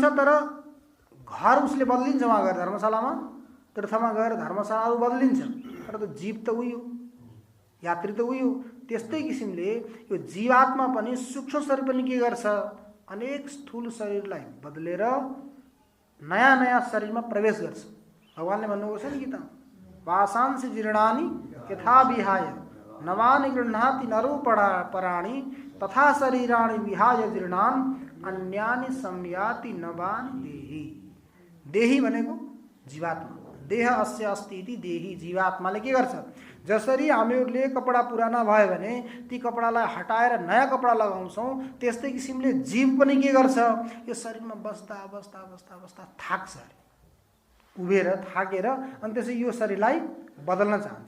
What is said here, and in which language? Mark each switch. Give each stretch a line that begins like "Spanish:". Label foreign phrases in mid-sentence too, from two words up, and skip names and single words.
Nepali: तर घर उसले बदलिन्छ, वहाँ गएर धर्मशालामा तीर्थमा गएर धर्मशालाहरू बदलिन्छ। तर त जीव त उही हो, यात्री त उही हो। त्यस्तै किसिमले यो जीवात्मा पनि सूक्ष्म शरीर पनि के गर्छ? अनेक स्थूल शरीरलाई बदलेर नयाँ नयाँ शरीरमा प्रवेश गर्छ। भगवानले भन्नुभएको छ नि गीता,
Sanskrit: वासांसि जीर्णानि यथा विहाय नवानि गृह्णाति नरो पराणि तथा शरीराणि विहाय जीर्णान् अन्यानि संयाति नवानि देहि।
Nepali: देही भनेको जीवात्मा।
Sanskrit: देह अस्य अस्ति इति देही।
Nepali: जीवात्माले के गर्छ? जसरी हामीहरूले कपडा पुराना भयो भने ती कपडालाई हटाएर नयाँ कपडा लगाउँछौँ, त्यस्तै किसिमले जीव पनि के गर्छ? यो शरीरमा बस्दा बस्दा बस्दा बस्दा थाक्छ, उभिएर थाकेर, अनि त्यसै यो शरीरलाई बदल्न चाहन्छ।